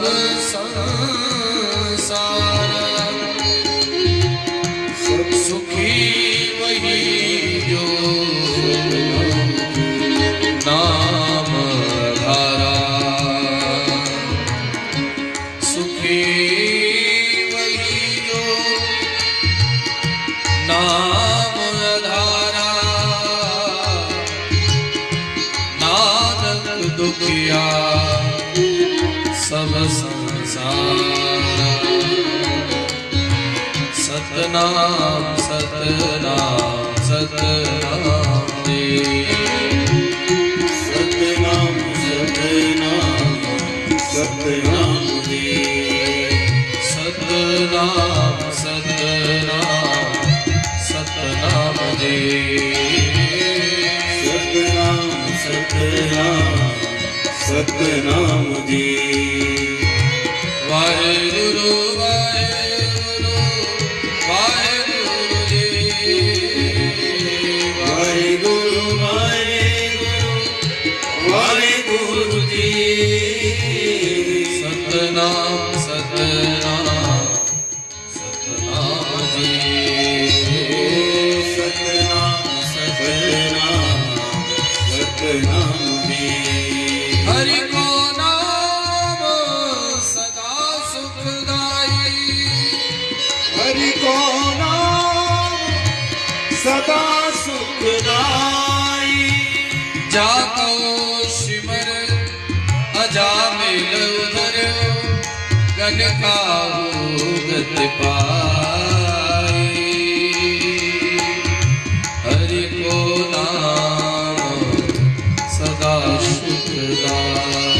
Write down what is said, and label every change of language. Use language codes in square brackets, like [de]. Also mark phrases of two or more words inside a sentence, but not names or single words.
[pa] ਸੰਸਾਰ ਸੁਖੀ ਵਹੀ ਜੋ ਨਾਮ ਧਾਰਾ ਸੁਖੀ ਵਹੀ ਜੋ ਨਾਮ ਧਾਰਾ ਨਾਨਕ ਦੁਖੀਆ ਸਭ ਸੰਸਾਰ ਸਤਿਨਾਮ ਸਤਿਨਾਮ ਸਤਿਨਾਮ ਜੀ ਸਤਿਨਾਮ ਸਤਿਨਾਮ ਸਤਿਨਾਮ ਜੀ ਸਤਿਨਾਮ ਸਤਿਨਾਮ ਸਤਿਨਾਮ ਜੀ ਸਤਿਨਾਮ ਸਤਿਨਾਮ ਸਤਿਨਾਮ ਜੀ ਵਾਹਿਗੁਰੂ ਵਾਹਿਗੁਰੂ ਵਾਹਿਗੁਰੂ ਜੀ ਵਾਹਿਗੁਰੂ ਵਾਹਿਗੁਰੂ ਵਾਹਿਗੁਰੂ ਜੀ ਸਤਿਨਾਮ ਸਤਿਨਾਮ ਸਤਿਨਾਮ ਜੀ ਸਤਿਨਾਮ ਸਤਿਨਾਮ ਸਤਿਨਾਮ ਜੀ [bra] हरि को नाम सदा सुखदाई हरि को नाम सदा सुखदाई जाको सिमर अजामिल उधर गन काहू गत पाई हरि को नाम सदा सुखदाई